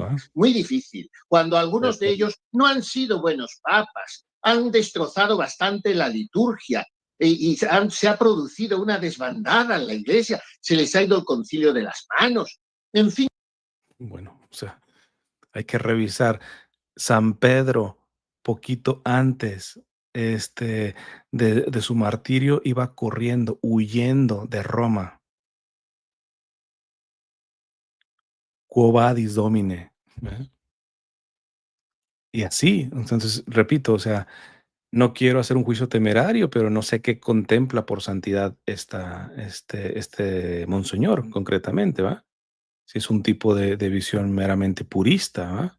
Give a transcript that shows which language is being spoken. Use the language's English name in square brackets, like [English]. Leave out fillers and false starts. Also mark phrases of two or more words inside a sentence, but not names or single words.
[Spanish] Muy difícil, cuando algunos de ellos no han sido buenos papas, han destrozado bastante la liturgia, Se ha producido una desbandada en la iglesia, se les ha ido el concilio de las manos, en fin. Bueno, o sea, hay que revisar. San Pedro, poquito antes de su martirio, iba corriendo, huyendo de Roma. [Latin] Quo vadis, Domine. [Spanish] ¿Eh? Y así, entonces, repito, o sea, no quiero hacer un juicio temerario, pero no sé qué contempla por santidad este monseñor concretamente, ¿va? Si es un tipo de visión meramente purista, ¿va?